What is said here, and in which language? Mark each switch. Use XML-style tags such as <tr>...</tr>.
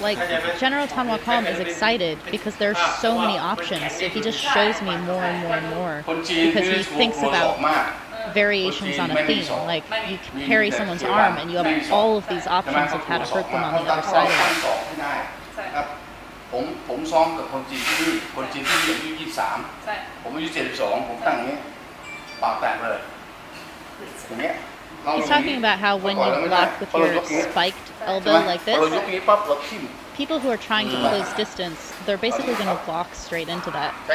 <en>Like, General Tunwakom is excited because there are so many options, so he just shows me more and more and more, because he thinks about variations on a theme. Like, you carry someone's arm and you have all of these options of how to hurt them on the other side of it.</en> <th>ผมซ้อมกับคนจีนที่นี่คนจีนที่นี่อายุ23ผมอายุ72ผมตั้งอย่างนี้ปากแตกเลย</th> <en>He's talking about how when you block with your spiked elbow like this, people who are trying to close distance, they're basically going to walk straight into that.</en>